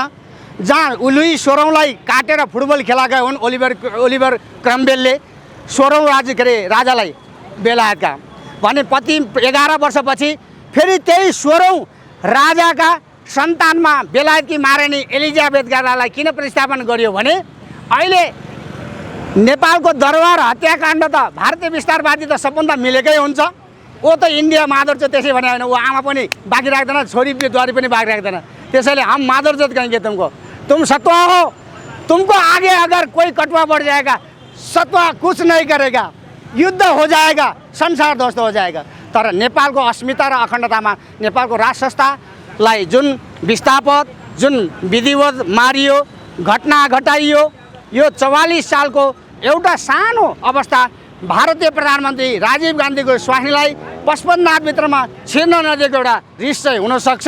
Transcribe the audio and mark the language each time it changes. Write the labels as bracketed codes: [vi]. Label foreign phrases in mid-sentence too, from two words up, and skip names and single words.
[ne] जहाँ लुई 16औँलाई काटेर फुटबल खेलाएका हुन् ओलिभर क्रम्बेलले 16औँ राजालाई बेलायतका भने 11 वर्षपछि फेरि त्यही 16औँ राजाका सन्तानमा बेलायतकी महारानी एलिजाबेथ गार्डालाई किन प्रतिस्थापन गरियो भने अहिले नेपालको दरबार हत्याकाण्ड त भारतीय विस्तारवादी त सबभन्दा मिलेकै हुन्छ। वो त इन्डिया माधुर्य त्यसै भने होइन, वो आमा पनि बाँकी राख्दैन, छोरी बुहारी पनि बाँकी राख्दैन। त्यसैले [hi] हम माधुर्य कहेंगे तुमको, तुम सत्वा हो, तुमको आगे अगर कोई कटुआ बढ़ जाएगा सत्वा कुछ नहीं करेगा, युद्ध हो जाएगा, संसार ध्वस्त हो जाएगा। [ne] तर नेपालको अस्मिता र अखण्डतामा नेपालको राज संस्थालाई जुन विस्थापित, जुन विधिवत मारियो, घटना घटाइयो, यो 44 सालको एउटा सानो अवस्था भारतीय प्रधानमन्त्री राजीव गान्धीको स्वास्नीलाई पशुपतिनाथभित्रमा छिर्न नदिएको एउटा रिस चाहिँ हुनसक्छ।